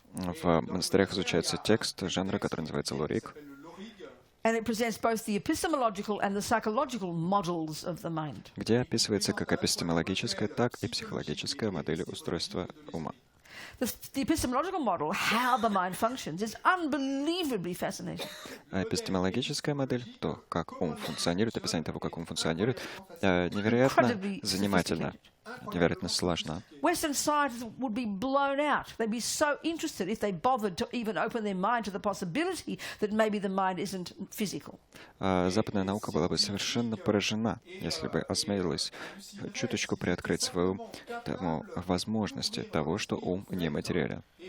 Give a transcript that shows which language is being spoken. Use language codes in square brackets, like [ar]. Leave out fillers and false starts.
[ru] В монастырях изучается текст жанра, который называется лориг. [en] And it presents both the epistemological and the psychological models of the mind. [ru] Где описывается как эпистемологическая, так и психологическая модель устройства ума. [en] The epistemological model, how the mind functions, is unbelievably fascinating. [ru] А эпистемологическая модель, то, как ум функционирует, описание того, как ум функционирует, невероятно занимательно. Невероятно сложно. [en] Western scientists would be blown out. They'd be so interested if they bothered to even open their mind to the possibility that maybe the mind isn't physical. [ru] Западная наука была бы совершенно поражена, если бы осмелилась чуточку приоткрыть свою тому возможности того, что ум не материален.